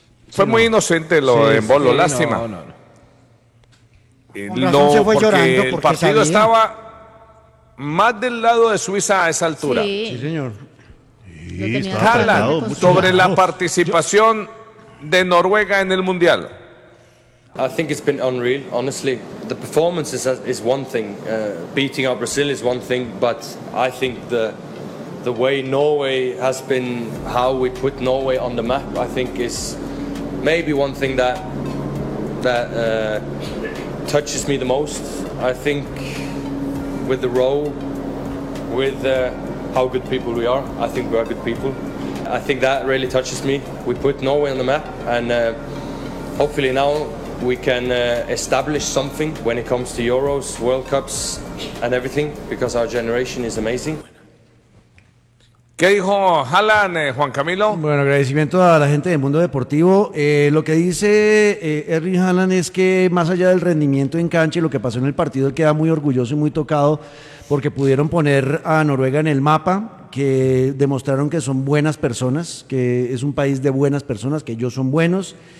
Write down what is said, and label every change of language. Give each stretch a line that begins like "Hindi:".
Spanish: Fue muy inocente lo de Mbolo, lástima. No. Se fue llorando porque el partido estaba más del lado de Suiza a esa altura. Sí señor. Haaland, sobre la participación de Noruega en el Mundial.
English: I think it's been unreal, honestly. The performance is one thing. Beating up Brazil is one thing, but I think the way Norway has been, how we put Norway on the map, I think is maybe one thing that touches me the most. I think with the role, with how good people we are, I think we are good people. I think that really touches me. We put Norway on the map, and hopefully now we can establish something when it comes to Euros, World Cups, and everything, because our generation is amazing.
Spanish: ¿Qué dijo Haaland, Juan Camilo? Bueno, agradecimiento a la gente del mundo deportivo. Lo que dice Erling Haaland es que más allá del rendimiento en cancha y lo que pasó en el partido, él queda muy orgulloso y muy tocado porque pudieron poner a Noruega en el mapa, que demostraron que son buenas personas, que es un país de buenas personas, que ellos son buenos.